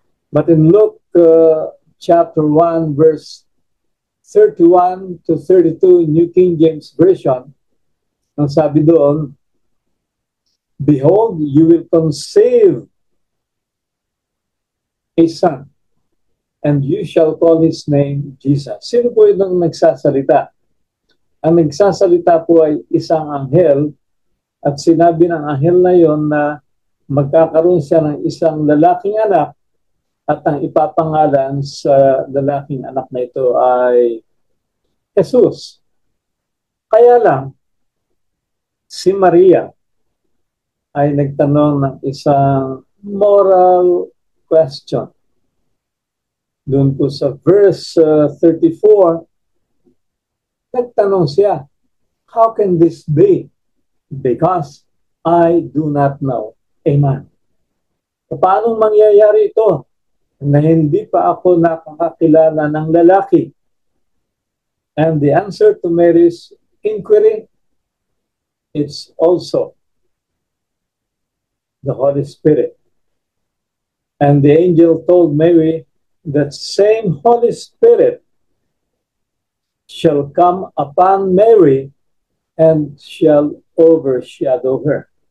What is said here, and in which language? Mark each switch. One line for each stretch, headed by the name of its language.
English: But in Luke chapter 1, verse 31 to 32, New King James Version,
Filipino: ang sabi doon,
English: behold, you will conceive a son, and you shall call his name Jesus.
Filipino: Sino po itong nagsasalita? Ang nagsasalita po ay isang anghel, at sinabi ng anghel na yon na magkakaroon siya ng isang lalaking anak, at ang ipapangalan sa lalaking anak na ito ay Jesus. Kaya lang, si Maria ay nagtanong ng isang moral question. Doon po sa verse 34, nagtanong siya,
English: how can this be? Because I do not know a man.
Filipino: Paano mangyayari ito na hindi pa ako nakakakilala ng lalaki?
English: And the answer to Mary's inquiry, it's also the Holy Spirit. And the angel told Mary that same Holy Spirit shall come upon Mary and shall overshadow her.